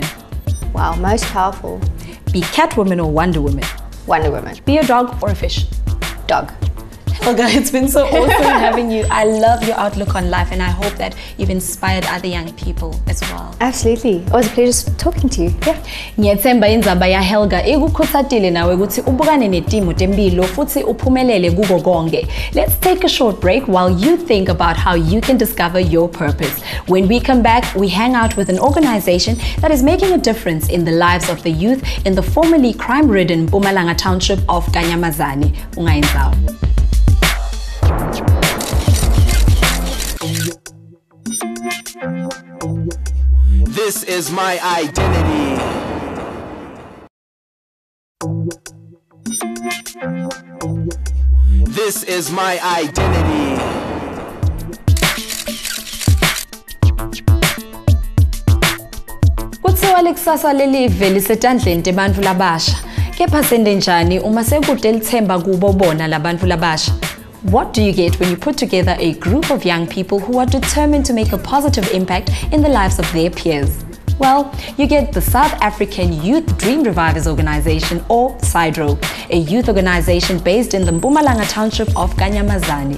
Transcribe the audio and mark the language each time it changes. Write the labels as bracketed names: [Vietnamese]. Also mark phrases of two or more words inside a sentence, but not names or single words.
[English] Wow, most powerful. Be Catwoman or Wonder Woman? Wonder Woman. Be a dog or a fish? Dog. Helga, it's been so awesome having you. I love your outlook on life and I hope that you've inspired other young people as well. Absolutely. It was a pleasure talking to you. Yeah. [Swati] Ngiyethemba indzaba ya Helga ikukhuthatile nawe ukuthi ubukane netimo tempilo futhi uphumelele kuko konke. [English] Let's take a short break while you think about how you can discover your purpose. When we come back, we hang out with an organization that is making a difference in the lives of the youth in the formerly crime-ridden Mpumalanga township of Kanyamazane. Ungayinzawo. This is my identity. This is my identity. [Swati] Kuthiwa lekusasa lelive lisetandleni tebantfu labasha. Kepha sende njani uma sekude lithemba kubo bona labantfu labasha? [English] What do you get when you put together a group of young people who are determined to make a positive impact in the lives of their peers? Well, you get the South African Youth Dream Revivers Organization, or SIDRO, a youth organization based in the Mpumalanga township of Kanyamazane.